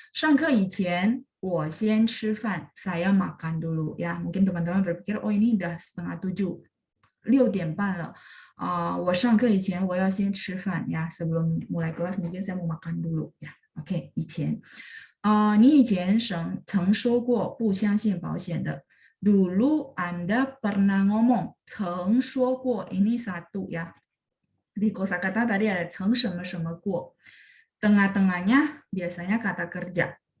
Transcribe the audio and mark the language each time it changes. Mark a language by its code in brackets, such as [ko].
[zh] 上课以前我先吃饭, [id] saya makan dulu ya. Mungkin teman-teman berpikir, oh ini udah 6:30, 6:30 了. [zh] 我上课以前我要先吃饭 ya. [id] Sebelum mulai kelas mungkin saya mau makan dulu ya. [zh] Oke, 以前.你以前曾说过不相信保险的. [id] Dulu Anda pernah ngomong, [zh] 曾说过 [id] ini satu ya. Di kosakata tadi ada 曾什么什么过. Tengah-tengahnya biasanya kata kerja.